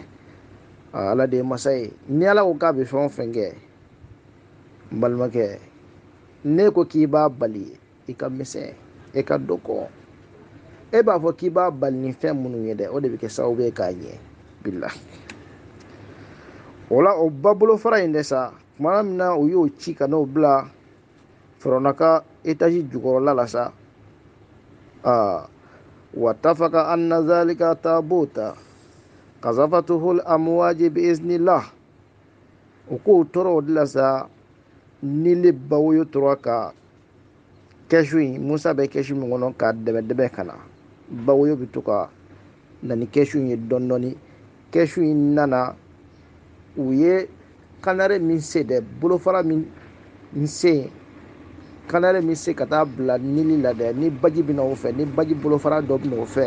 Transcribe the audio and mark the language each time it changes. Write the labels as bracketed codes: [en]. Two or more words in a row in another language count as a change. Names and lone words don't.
[bm] ala de ye masa ye ni ala ko k'a bɛ fɛn o fɛn kɛ n balimakɛ ne ko k'i b'a bali i ka misɛn e ka dɔgɔ e b'a fɔ k'i b'a bali ni fɛn minnu ye dɛ o de bɛ kɛ sababu ye k'a ɲɛ bila o la o ba bolofara in dɛ sa tuma min na u y'o ci ka n'o bila Firawuna ka etazi jukɔrɔla la sa [ar] واتفق أن ذلك التابوت قذفته الأمواج بإذن الله [bm] o k'o tora o de la sa nili bawoyo tora ka kɛsu in Musa bɛ kɛsu min kɔnɔ ka dɛmɛ ka na bawoyo bɛ to ka na ni kɛsu in ye dɔɔni dɔɔni kɛsu in nana u ye kanare min se dɛ bolofara min se kanare min se ka taa bila nili la dɛ ni baji bɛna o fɛ ni baji bolofara dɔ bɛna o fɛ